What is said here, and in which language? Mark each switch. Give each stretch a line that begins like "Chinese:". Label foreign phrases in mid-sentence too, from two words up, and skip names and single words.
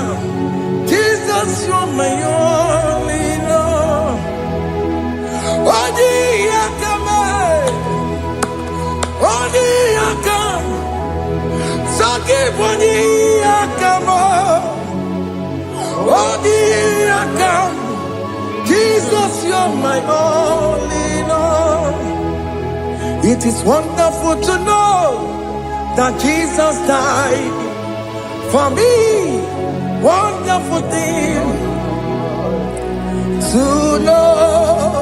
English: Jesus, you're my only love.
Igbo: Odi akam, sogi bodi akam, odi akam.
English: Jesus, you're my only Lord. It is wonderful to know that Jesus died for me. Wonderful thing to know.